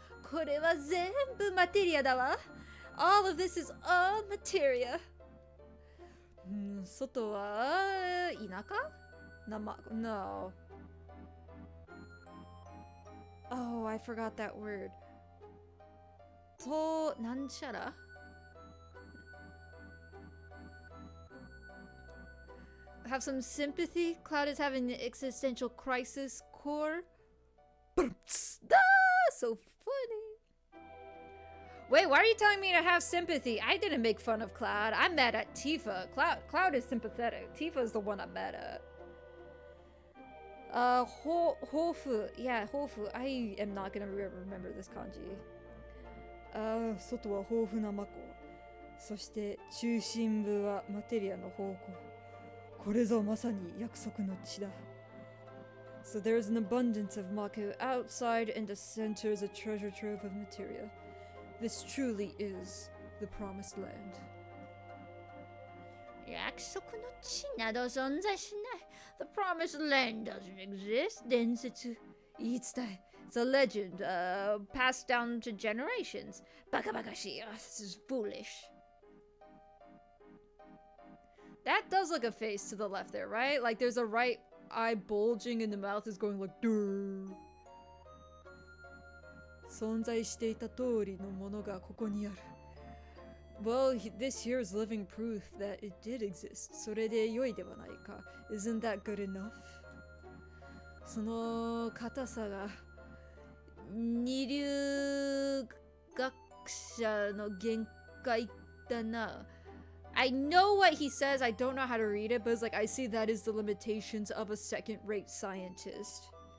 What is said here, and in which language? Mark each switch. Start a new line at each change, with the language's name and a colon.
Japanese: これは全部マテリアだわ。
English: All of this is all materia.
Japanese: 外は田舎?
English: No. Oh, I forgot that word.
Japanese: となんちゃら?
English: Have some sympathy. Cloud is having an existential crisis. Core. So funny. Wait, why are you telling me to have sympathy? I didn't make fun of Cloud. I'm mad at Tifa. Cloud is sympathetic. Tifa is the one I'm mad at. Hofu. Yeah, Hofu. I am not gonna remember this kanji.
Japanese: 外は豊富なマコ。そして中心部はマテリアの宝庫。これぞまさに約束の地だ。
English: So there's an abundance of Mako outside, and the center is a treasure trove of materia. This truly is the promised land.
Japanese: 約束の地など存在しない。
English: The promised land doesn't exist.
Japanese: 伝説、言い伝え。
English: It's a legend, passed down to generations.
Japanese: バカバカしい。
English: This is foolish. That does look a face to the left there, right? Like there's a right eye bulging and the mouth is going like durr.
Japanese: 存在していた通りのものがここにある。
English: Well, this here is living proof that it did exist.
Japanese: それで良いではないか。
English: Isn't that good enough?
Japanese: その硬さが二流学者の限界だな。
English: I know what he says, I don't know how to read it, but it's like I see that is the limitations of a second-rate scientist.